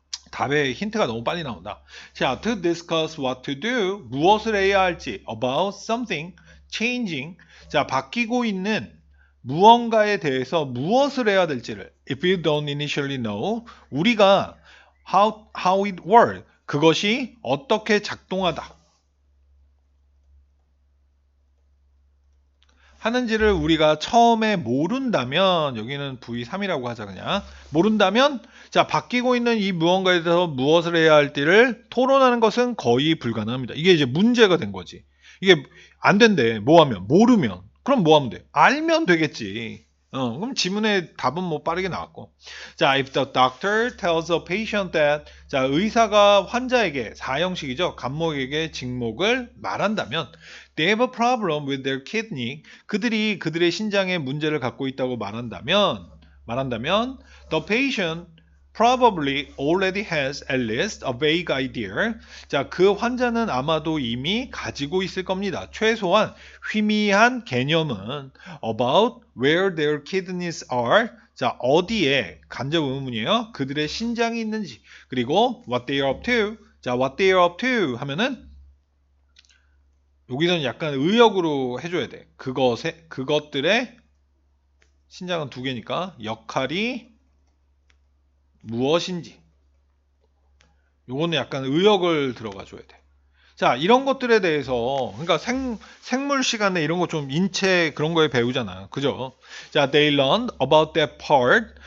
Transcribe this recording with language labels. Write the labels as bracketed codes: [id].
[ko] 답의 힌트가 너무 빨리 나온다. 자, [en] to discuss what to do, [ko] 무엇을 해야 할지, [en] about something, changing, [ko] 자, 바뀌고 있는 무언가에 대해서 무엇을 해야 될지를, [en] if you don't initially know, [ko] 우리가 [en] how it works, [ko] 그것이 어떻게 작동하다 하는지를 우리가 처음에 모른다면, 여기는 V3이라고 하자 그냥. 모른다면, 자, 바뀌고 있는 이 무언가에 대해서 무엇을 해야 할지를 토론하는 것은 거의 불가능합니다. 이게 이제 문제가 된 거지. 이게 안 된대. 뭐 하면? 모르면. 그럼 뭐 하면 돼? 알면 되겠지. 그럼 지문의 답은 뭐 빠르게 나왔고. [en] 자, if the doctor tells a patient that, [ko] 자, 의사가 환자에게, 사형식이죠. 감목에게 직목을 말한다면, [en] they have a problem with their kidney. [ko] 그들이 그들의 신장에 문제를 갖고 있다고 말한다면, [en] the patient probably already has at least a vague idea. [ko] 자, 그 환자는 아마도 이미 가지고 있을 겁니다. 최소한 희미한 개념은 [en] about where their kidneys are. [ko] 자, 어디에 간접 의문이에요. 그들의 신장이 있는지. [en] 그리고 what they are up to. [ko] 자, [en] what they are up to [ko] 하면은 여기서는 약간 의역으로 해줘야 돼. 그것들의 신장은 두 개니까 역할이 무엇인지. 요거는 약간 의역을 들어가 줘야 돼. 자, 이런 것들에 대해서, 그러니까 생물 시간에 이런 거 좀 인체 그런 거에 배우잖아. 그죠? [en] 자, they learned about that part.